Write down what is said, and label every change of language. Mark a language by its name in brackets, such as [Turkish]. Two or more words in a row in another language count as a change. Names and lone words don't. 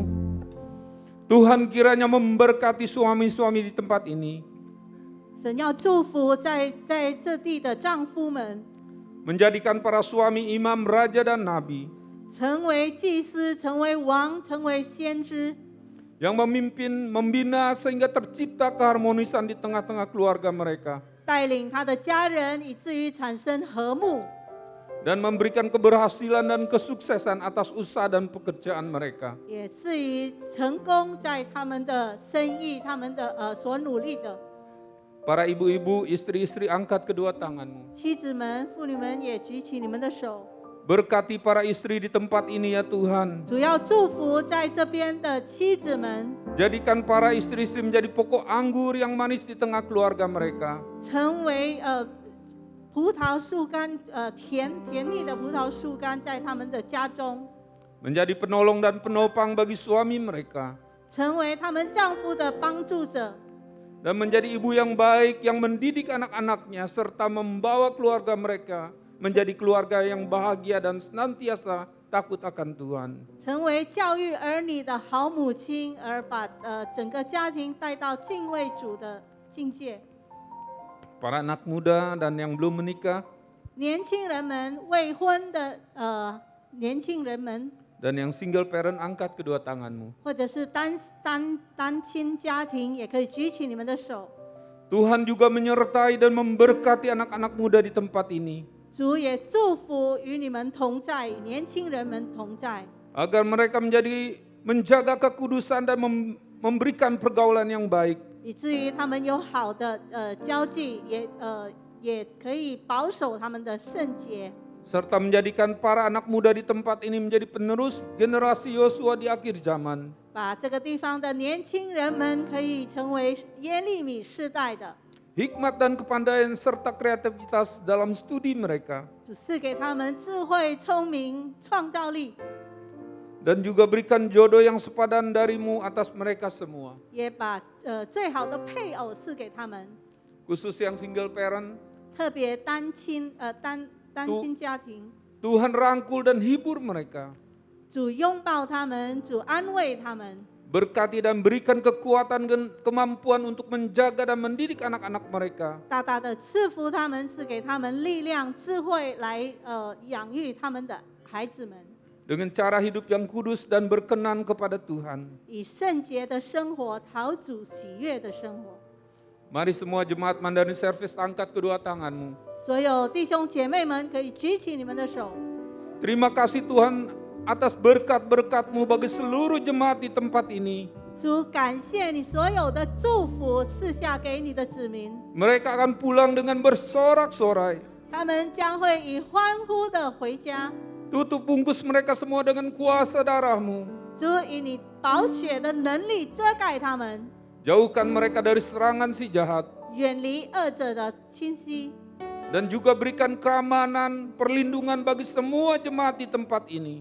[Indonesian] Tuhan kiranya memberkati suami-suami di tempat ini. [Chinese] 神要祝福在这地的丈夫们， [Indonesian] Menjadikan para suami imam, raja dan nabi. [Chinese] 成为祭司，成为王，成为先知， [Indonesian] Yang memimpin, membina sehingga tercipta keharmonisan di tengah-tengah keluarga mereka. [Chinese] 带领他的家人，以至于产生和睦， [Indonesian] Dan memberikan keberhasilan dan kesuksesan atas usaha dan pekerjaan mereka. [Chinese] 也至于成功在他们的生意，他们的所努力的。 [Indonesian] Para ibu-ibu, istri-istri, angkat kedua tanganmu. [Chinese] 妻子们、妇女们也举起你们的手， [Indonesian] Berkati para istri di tempat ini ya Tuhan. [Chinese] 主要祝福在这边的妻子们， [Indonesian] Jadikan para istri-istri menjadi pokok anggur yang manis di tengah keluarga mereka. [Chinese] 成为葡萄树干，甜蜜的葡萄树干在他们的家中。 [Indonesian] menjadi penolong dan penopang bagi suami mereka, [Chinese] 成为他们丈夫的帮助者， [Indonesian] dan menjadi ibu yang baik yang mendidik anak-anaknya serta membawa keluarga mereka menjadi keluarga yang bahagia dan senantiasa takut akan Tuhan. [Chinese] 成为教育儿女的好母亲，而把整个家庭带到敬畏主的境界。 [Indonesian] Para anak muda dan yang belum menikah [Chinese] 年轻人们，未婚的年轻人们， [Indonesian] dan yang [English] single parent, [Indonesian] angkat kedua tanganmu. [Chinese] 或者是单亲家庭，也可以举起你们的手。 [Indonesian] Tuhan juga menyertai dan memberkati anak-anak muda di tempat ini, [Chinese] 主也祝福与你们同在，与年轻人们同在， [Indonesian] agar mereka menjaga kekudusan dan memberikan pergaulan yang baik, [Chinese] 以至于他们有好的交际，也可以保守他们的圣洁， [Indonesian] serta menjadikan para anak muda di tempat ini menjadi penerus generasi Yosua di akhir zaman. [Chinese] 把这个地方的年轻人们可以成为耶利米世代的， [Indonesian] Hikmat dan kepandaian serta kreativitas dalam studi mereka, [Chinese] 主赐给他们智慧、聪明、创造力， [Indonesian] dan juga berikan jodoh yang sepadan darimu atas mereka semua. [Chinese] 也把最好的配偶赐给他们， [Indonesian] Khusus yang [English] single parent, [Chinese] 特别单亲家庭， [Indonesian] Tuhan rangkul dan hibur mereka. [Chinese] 主拥抱他们，主安慰他们， [Indonesian] Berkati dan berikan kekuatan dan kemampuan untuk menjaga dan mendidik anak-anak mereka. [Chinese] 大大的赐福他们，赐给他们力量、智慧来养育他们的孩子们， [Indonesian] Dengan cara hidup yang kudus dan berkenan kepada Tuhan. [Chinese] 以圣洁的生活讨主喜悦的生活。 [Indonesian] Mari semua jemaat Mandarin Service angkat kedua tanganmu. [Chinese] 所有弟兄姐妹们可以举起你们的手。 [Indonesian] Terima kasih Tuhan atas berkat-berkat-Mu bagi seluruh jemaat di tempat ini. [Chinese] 主，感谢你所有的祝福赐下给你的子民， [Indonesian] Mereka akan pulang dengan bersorak-sorai. [Chinese] 他们将会以欢呼的回家。 [Indonesian] Tutup bungkus mereka semua dengan kuasa darah-Mu. [Chinese] 主，以你宝血的能力遮盖他们， [Indonesian] Jauhkan mereka dari serangan si jahat. [Chinese] 远离恶者的侵袭， [Indonesian] Dan juga berikan keamanan, perlindungan bagi semua jemaat di tempat ini.